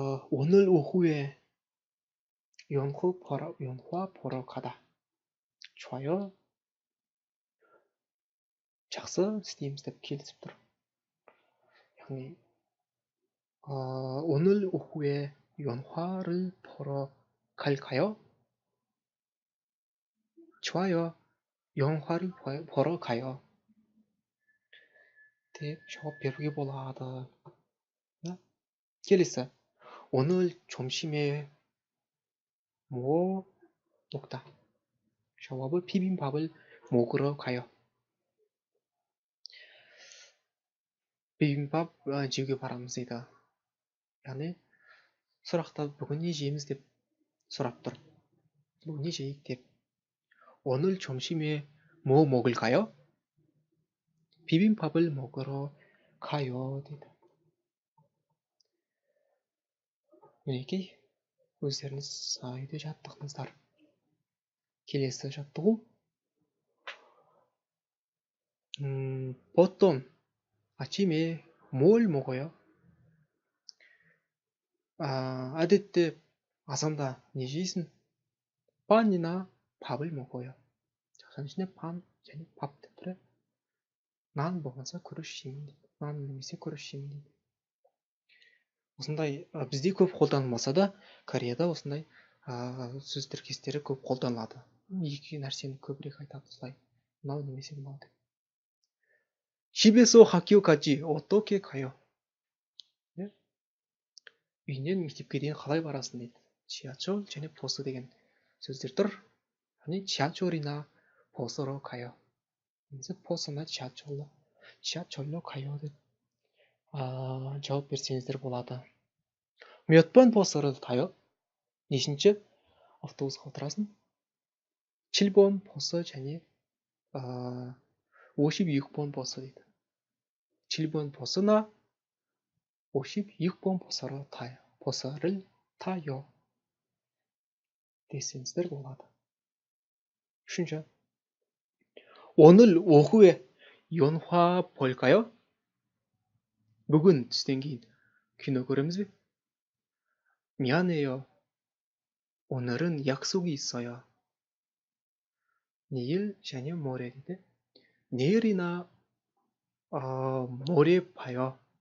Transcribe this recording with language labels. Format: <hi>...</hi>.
<ko>오늘 오후에 영화 보러 가다. 좋아요.</ko> <kk>жақсы, істейміз деп келісіп тұр.</kk> <ko>яғни 오늘 오후에 영화를 보러 갈까요? 좋아요. 영화를 보러 가요.</ko> <kk>деп жауап беруге болады. келесі.</kk> <ko>오늘 점심에 뭐 먹다. жауабы 비빔밥을 먹으러 가요.</ko> <kk>비빔밥 жеуге барамыз дейді. яғни сұрақта бүгін не жейміз деп сұрап тұр. бүгін не жейік деп.</kk> <ko>오늘 점심에 뭐 먹을까요? 비빔밥을 먹으러 가요 дейді.</ko> <kk>мінекей өздеріңіз үйде жаттықтыңыздар. келесі жаттығу.</kk> <ko>보통 아침에 뭘 먹어요?</ko> <kk>әдетте азанда не жейсің?</kk> <ko>빵이나 밥을 먹어요.</ko> <kk>соның ішінде пан және пап деп тұр. нан болмаса күріш жеймін дейді. нан немесе күріш жеймін дейді. осындай бізде көп қолданылмаса да, Кореяда осындай сөз тіркестері көп қолданылады. екі нәрсені көбірек айтады осылай. мынау немесе мынау деп.</kk> <ko>집에서 학교까지 어떻게 가요?</ko> <kk>үйінен мектепке дейін қалай барасың дейді. 지하철 және 버스 деген сөздер тұр.</kk> <ko>яғни 지하철이나 버스로 가요.</ko> <kk>немесе</kk> <ko>버스나 지하철로 가요</ko> <kk>деп жауап берсеңіздер болады.</kk> <ko>몇 번 버스를 타요?</ko> <kk>нешінші автобусқа отырасың?</kk> <ko>7번 버스 және 56번 버스 дейді. 7번 버스나 56번 버스를 타요.</ko> <kk>десеңіздер болады. үшінші.</kk> <ko>오늘 오후에 영화 볼까요?</ko> <kk>бүгін түстен кейін кино көреміз бе?</kk> <ko>미안해요. 오늘은 약속이 있어요.</ko> <kk>내일 және 모레 дейді.</kk> <ko>내일이나 모레 봐요.</ko>